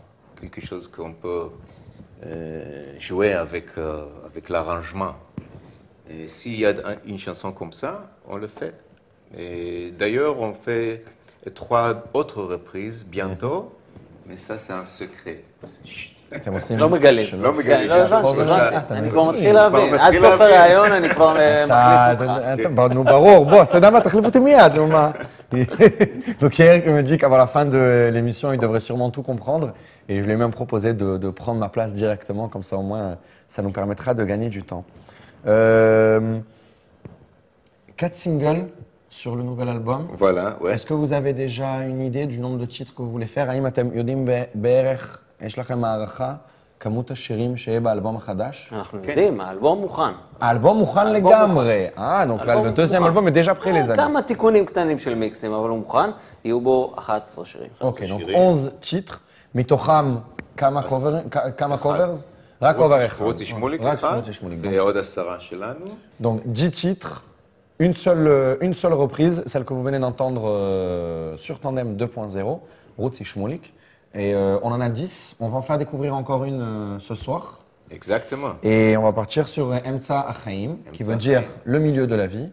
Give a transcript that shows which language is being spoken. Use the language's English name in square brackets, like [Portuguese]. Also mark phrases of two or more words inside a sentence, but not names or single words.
[French] Quelque chose qu'on peut jouer avec l'arrangement. Et s'il y a une chanson comme ça, on le fait. Et d'ailleurs, on fait 3 autres reprises bientôt, mais ça, c'est un secret. Chut. [Hebrew] אתם עושים... לא מגלים. לא מגלים. כן, לא הבנתי, שלושה. הבנתי. אני כבר מתחיל להבין. עד מתחיל סוף להבין. הרעיון אני כבר מחליף אותך. נו, ברור, בוא, אתה יודע מה, תחליף אותי מיד, נו מה. [French] Donc Eric me dit qu'à la fin de l'émission, il devrait sûrement tout comprendre. Et je lui ai même proposé de prendre ma place directement, comme ça au moins, ça nous permettra de gagner du temps. 4 singles sur le nouvel album. Voilà, ouais. Est-ce que vous avez déjà une idée du nombre de titres que vous voulez faire? [Hebrew] האם אתם יודעים בערך, יש לכם הערכה, כמות השירים שיהיה באלבום החדש? אנחנו יודעים, האלבום מוכן. האלבום מוכן לגמרי. [French] donc là, le deuxième album est déjà prêt, les amis. [Hebrew] כמה תיקונים קטנים של מיקסים, אבל הוא מוכן. יהיו בו 11 שירים. [French] Ok, donc 11 titres, [Hebrew] מתוכם כמה covers? רק cover אחד. רוצי שמוליק רק אחד, רוצי שמוליק. ועוד 10 שלנו. [French] Donc 10 titres, une seule reprise, celle que vous venez d'entendre sur Tandem 2.0, Rotzi Shmulik. Et on en a 10, on va en faire découvrir encore une ce soir. Exactement. Et on va partir sur Emtsa Achaim, qui veut dire le milieu de la vie.